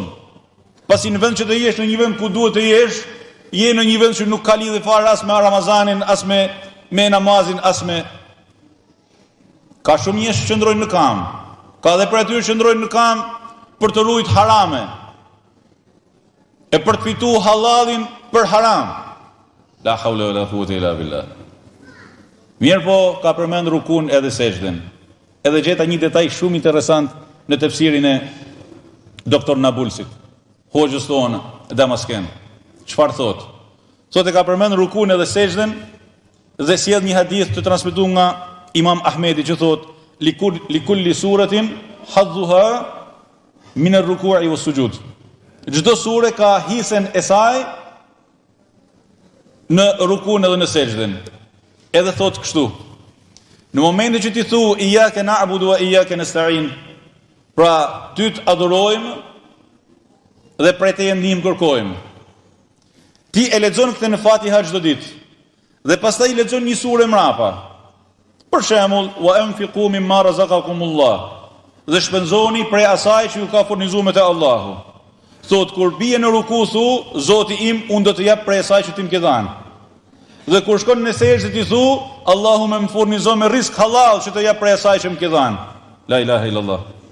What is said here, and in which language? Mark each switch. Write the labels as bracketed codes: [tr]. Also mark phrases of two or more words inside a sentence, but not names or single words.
[sq] Pasi në vend që të jesh në një vend ku duhet të jesh, je në një vend që nuk ka lidhje fare as me Ramazanin, as me namazin, as me... Ka shumë njerëz që qëndrojnë në kam. Ka edhe për atyre që qëndrojnë në kam për të ruajtur harame. E për të fituar halalin për haram. [ar] لا حول ولا قوة إلا بالله. [sq] Mirë po, ka përmend rukun edhe sejdën. Edhe gjeta një detaj shumë interesant në tefsirin e doktor Nabulsit, hoxhës tonë Damasken. Çfarë thot? Thotë ka përmend rukun edhe sejdën dhe sjell një hadith të transmetuar nga Imam Ahmedi që thot [ar] لكل سورة حظها من الركوع والسجود. [sq] Çdo sure ka hisen e saj në rukun edhe në sejdën. Edhe thot kështu: në momentin që ti thu [ar] إياك نعبد وإياك نستعين, [sq] pra ty të adhurojmë dhe prej teje ndihmë kërkojmë. Ti e lexon këtë në Fatiha çdo ditë dhe pastaj lexon një sure mrapa. Për shembull, [ar] وأنفقوا مما رزقكم الله, [sq] dhe shpenzoni prej asaj që ju ka furnizuar te Allahu. Thot kur bie në ruku thu, Zoti im, unë do të jap prej asaj që ti më ke dhënë. Dhe kur shkon në sejdë ti thu, Allahu më furnizon me rizq halal që të jap prej asaj që më ke dhënë. [ar] لا إله إلا الله.